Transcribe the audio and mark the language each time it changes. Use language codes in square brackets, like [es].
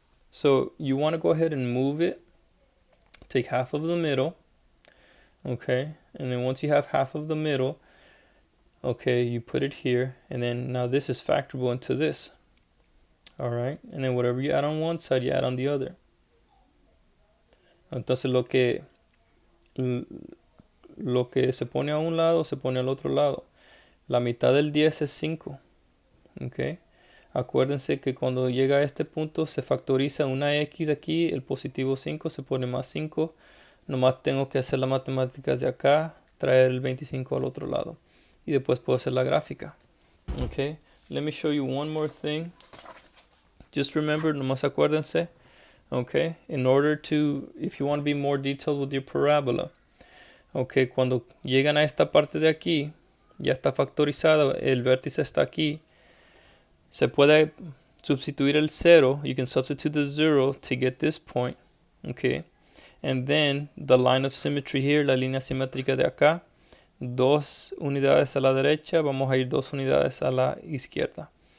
[en] So you want to go ahead and move it, take half of the middle. Okay, and then once you have half of the middle, Okay, you put it here, and then now this is factorable into this. All right, and then whatever you add on one side, you add on the other. [es] Entonces lo que se pone a un lado se pone al otro lado. La mitad del 10 es 5. Okay. Acuérdense que cuando llega a este punto se factoriza una x aquí, el positivo 5 se pone más 5. Nomás tengo que hacer las matemáticas de acá, traer el 25 al otro lado. Y después puedo hacer la gráfica. Okay. [en] Let me show you one more thing. Just remember, [es] nomás acuérdense. [en] Okay. In order to, if you want to be more detailed with your parabola. Okay. [es] Cuando llegan a esta parte de aquí, ya está factorizado, el vértice está aquí. Se puede sustituir el 0. [en] You can substitute the 0 to get this point. Okay. And then the line of symmetry here, [es] la línea simétrica de acá. 2 unidades a la derecha, vamos a ir 2 unidades a la izquierda.